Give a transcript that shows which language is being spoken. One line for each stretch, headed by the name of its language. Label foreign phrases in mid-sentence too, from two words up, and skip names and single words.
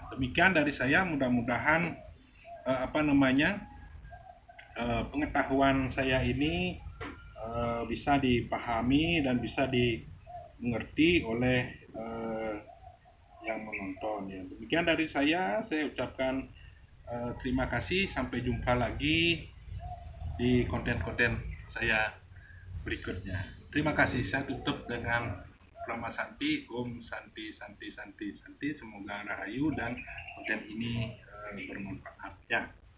Indonesian: Demikian dari saya, mudah-mudahan pengetahuan saya ini bisa dipahami dan bisa dimengerti oleh yang menonton ya. Demikian dari saya ucapkan terima kasih, sampai jumpa lagi di konten-konten saya berikutnya. Terima kasih, saya tutup dengan
Sanskrit: Prama Santi, Om Santi Santi
Indonesian: Santi Santi, semoga rahayu dan konten ini bermanfaat ya.